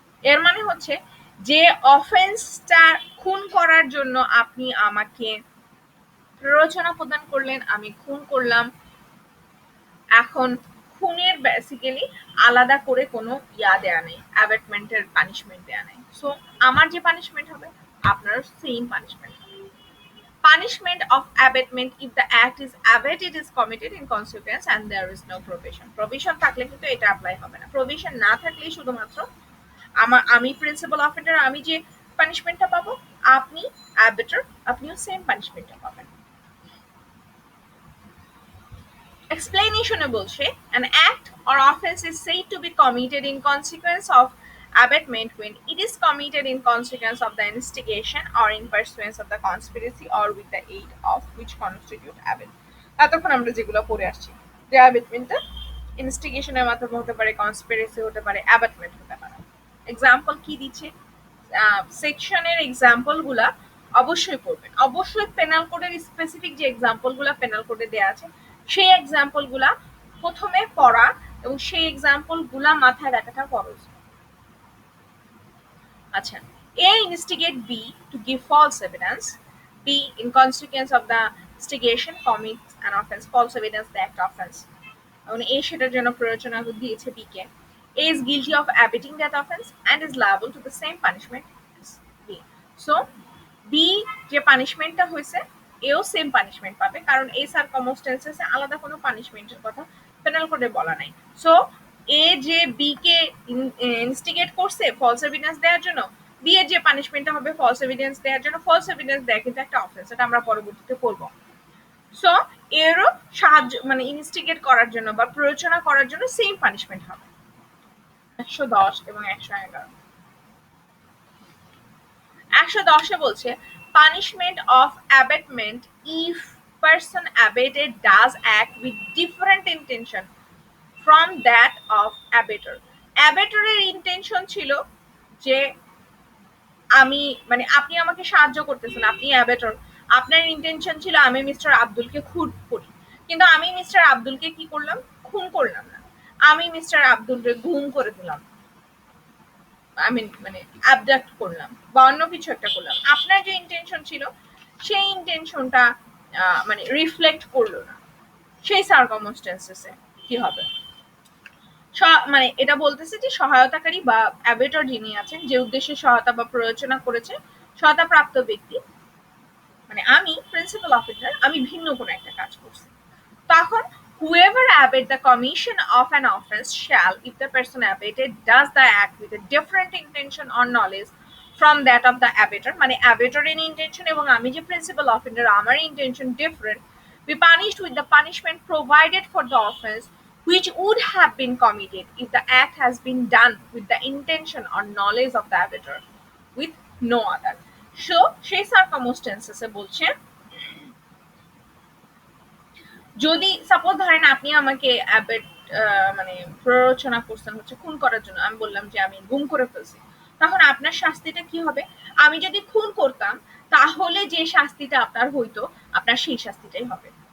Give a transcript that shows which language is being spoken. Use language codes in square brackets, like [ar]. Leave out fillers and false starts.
[bn] এর মানে হচ্ছে যে অফেন্সটা খুন করার জন্য আপনি আমাকে প্ররোচনা প্রদান করলেন, আমি খুন করলাম, এখন খুনের বেসিক্যালি আলাদা করে কোনো দেয়া নেই, অ্যাবেটমেন্টের পানিশমেন্ট দেয়া নেই। সো আমার যে পানিশমেন্ট হবে আপনার সেম পানিশমেন্ট হবে। [en] Punishment of abatement if the act is abated is committed in consequence and there is no provision। [bn] provision থাকলে কিন্তু এটা অ্যাপ্লাই হবে না, provision না থাকলেই শুধুমাত্র আমি প্রিন্সিপাল অফেন্ডার, আমি যে পানিশমেন্টটা পাবো, আপনি অ্যাবেটর, আপনিও সেম পানিশমেন্টটা পাবেন। [en] Explanation বলছে an act or offense is said to be committed in consequence of abatement when it is committed in consequence of the instigation or in pursuance of the conspiracy or with the aid of which constitute abatement। [bn] এতক্ষণ আমরা যেগুলো পড়ে আসছি যে অ্যাবেটমেন্টটা ইনস্টিগেশনের মাধ্যমে হতে পারে, conspiracy হতে পারে, অ্যাবাটমেন্ট হতে পারে। এক্সাম্পল কি দিচ্ছে, সেকশনের এক্সাম্পল গুলা অবশ্যই পড়বেন, অবশ্যই পেনাল কোডের স্পেসিফিক যে এক্সাম্পল গুলা পেনাল কোডে দেওয়া আছে সেই এক্সাম্পল গুলা প্রথমে পড়া এবং সেই এক্সাম্পল গুলা মাথায় রাখাটা ফরজ। [en] আচ্ছা, A instigate B to give false evidence, B in consequence of the instigation commits an offense, false evidence the act offense, [bn] এবং A সেটার জন্য প্ররোচনা দিয়েছে B K. [en] A is guilty of abetting that offense and is liable to the same punishment as B। [bn] So B যে পানিশমেন্টটা হয়েছে এও same punishment পাবে, কারণ এই সার্কামস্টেন্সেসে আলাদা কোনো পানিশমেন্টের কথা পেনাল কোডে বলা নাই। সো এ যে বি কে ইনস্টিগেট করছে ফলস এভিডেন্স দেওয়ার জন্য, বি এর যে পানিশমেন্টটা হবে ফলস এভিডেন্স দেওয়ার জন্য, ফলস এভিডেন্স দেয়া কিন্তু একটা অফেন্স, এটা আমরা পরবর্তীতে পড়বো। সো এরও সাহায্য মানে ইনস্টিগেট করার জন্য বা প্ররোচনা করার জন্য সেম পানিশমেন্ট হবে। 110 এবং 111। [en] 110 বলছে punishment of abatement if person abated does act with different intention from that of abator। [bn] abatorের intention ছিল যে আমি মানে আপনি আমাকে সাহায্য করতেছেন, আপনি অ্যাবেটর, আপনার ইন্টেনশন ছিল আমি মিস্টার আব্দুলকে খুন করি, কিন্তু আমি মিস্টার আব্দুলকে কি করলাম, খুন করলাম না, আমি মিস্টার আব্দুলকে গুম করে দিলাম, আমি মানে অ্যাবডাক্ট করলাম বা অন্য কিছু একটা করলাম। আপনার যে ইন্টেনশন ছিল সেই ইন্টেনশনটা মানে রিফ্লেক্ট করলো না, সেই সার্কামস্টেন্সেসে কি হবে, মানে এটা বলতেছে যে সহায়তাকারী বা অ্যাবেটর যিনি আছেন, যে উদ্দেশ্যে সহায়তা বা প্ররোচনা করেছে সহায়তা প্রাপ্ত ব্যক্তি, মানে আমি প্রিন্সিপাল অফিসার, আমি ভিন্ন কোনো একটা কাজ করছি, [en] তখন whoever abet the commission of an offense shall, if the person abated does the act with a different intention or knowledge from that of the abator, মানে abator in intention [bn] এবং আমি যে প্রিন্সিপাল অফেন্ডার আমার [en] intention different, be punished with the punishment provided for the offense which would have been committed if the act has been done with the intention or knowledge of the abator with no other. [bn] So সেই সার্কামস্টেন্সেসে বলছে, যদি suppose ধরেন আপনি আমাকে মানে প্ররোচনা করছেন হচ্ছে খুন করার জন্য, আমি বললাম যে আমি গুম করে ফেলছি, তখন আপনার শাস্তিটা কি হবে? আমি যদি খুন করতাম তাহলে যে শাস্তিটা আপনার হইতো, আপনার সেই শাস্তিটাই হবে।